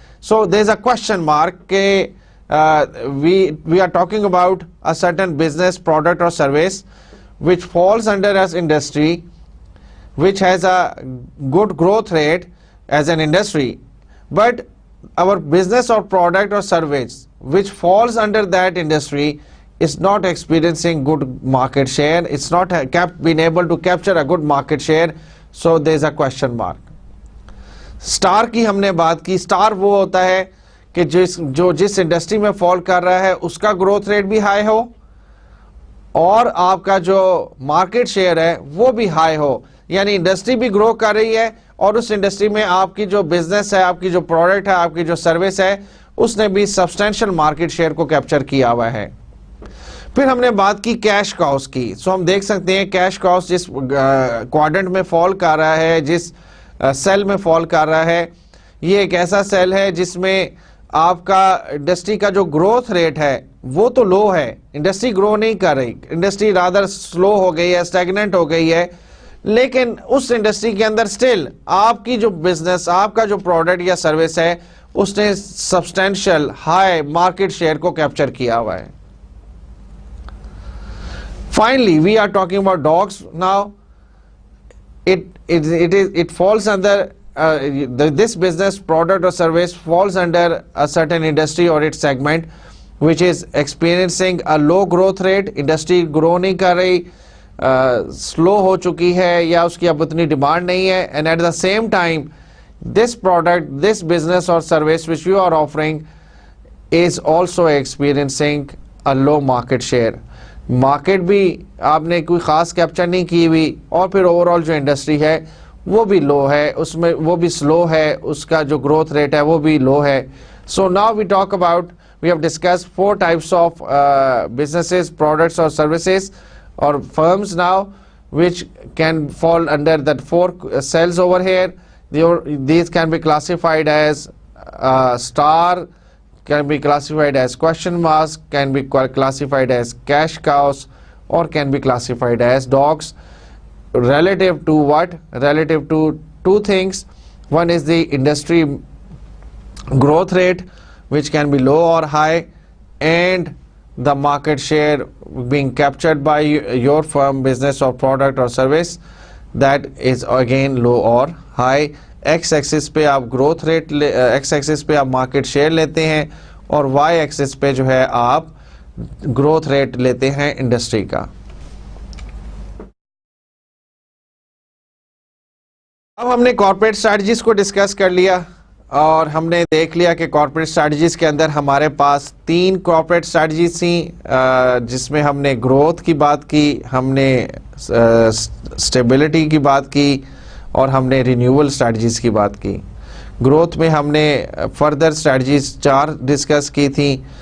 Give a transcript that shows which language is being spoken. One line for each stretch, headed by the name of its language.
English: So there is a question mark کہ we are talking about a certain business product or service which falls under as industry, which has a good growth rate as an industry, but our business or product or service which falls under that industry is not experiencing good market share, it's not been able to capture a good market share, so there is a question mark.
Urdu: Star کی ہم نے بات کی. Star وہ ہوتا ہے کہ جس انڈسٹری میں فال کر رہا ہے اس کا گروتھ ریٹ بھی ہائی ہو اور آپ کا جو مارکیٹ شیئر ہے وہ بھی ہائی ہو, یعنی انڈسٹری بھی گرو کر رہی ہے اور اس انڈسٹری میں آپ کی جو بزنس ہے, آپ کی جو پروڈکٹ ہے, آپ کی جو سروس ہے, اس نے بھی سبسٹینشل مارکیٹ شیئر کو کیپچر کیا ہوا ہے. پھر ہم نے بات کی کیش کاؤز کی. سو ہم دیکھ سکتے ہیں کیش کاؤز جس کوارڈنٹ میں فال کر رہا ہے, جس سیل میں فال کر رہا ہے, یہ ایک ایسا سیل ہے جس میں آپ کا انڈسٹری کا جو گروتھ ریٹ ہے وہ تو لو ہے, انڈسٹری گرو نہیں کر رہی, انڈسٹری رادر سلو ہو گئی ہے, اسٹیگننٹ ہو گئی ہے, لیکن اس انڈسٹری کے اندر سٹل آپ کی جو بزنس, آپ کا جو پروڈکٹ یا سروس ہے اس نے سبسٹینشل ہائی مارکیٹ شیئر کو کیپچر کیا ہوا ہے.
English: Finally, we are talking about dogs now. It falls under this business product or service falls under a certain industry or its segment which is experiencing a low growth rate.
Urdu: Industry grow نہیں کر رہی, slow ہو چکی ہے یا اس کی اب اتنی demand نہیں ہے,
English: and at the same time this product, this business or service which you are offering is also experiencing a low market share.
Urdu: Market بھی آپ نے کوئی خاص کیپچر نہیں کی ہوئی, اور پھر اوور آل جو انڈسٹری ہے وہ بھی لو ہے, اس میں وہ بھی سلو ہے, اس کا جو گروتھ ریٹ ہے وہ بھی لو ہے.
English: So now we talk about, we have discuss 4 types of businesses, products or services or firms now which can fall under that 4 cells over here. These can be classified as star, can be classified as question marks, can be classified as cash cows, or can be classified as dogs. Relative to what? Relative to 2 things. One is the industry growth rate which can be low or high, and the market share being captured by your firm, business or product or service, that is again low or high.
Urdu: X Axis پہ آپ growth rate, x Axis پہ آپ market share لیتے ہیں, اور Y Axis پہ جو ہے آپ گروتھ ریٹ لیتے ہیں انڈسٹری کا. اب ہم نے کارپوریٹ اسٹریٹجیز کو ڈسکس کر لیا. اور ہم نے دیکھ لیا کہ کارپوریٹ اسٹریٹجیز کے اندر ہمارے پاس 3 کارپوریٹ اسٹریٹجیز تھیں، جس میں ہم نے گروتھ کی بات کی، ہم نے اسٹیبلٹی کی بات کی، اور ہم نے رینیول اسٹریٹجیز کی بات کی۔ گروتھ میں ہم نے فردر اسٹریٹجیز 4 ڈسکس کی تھیں۔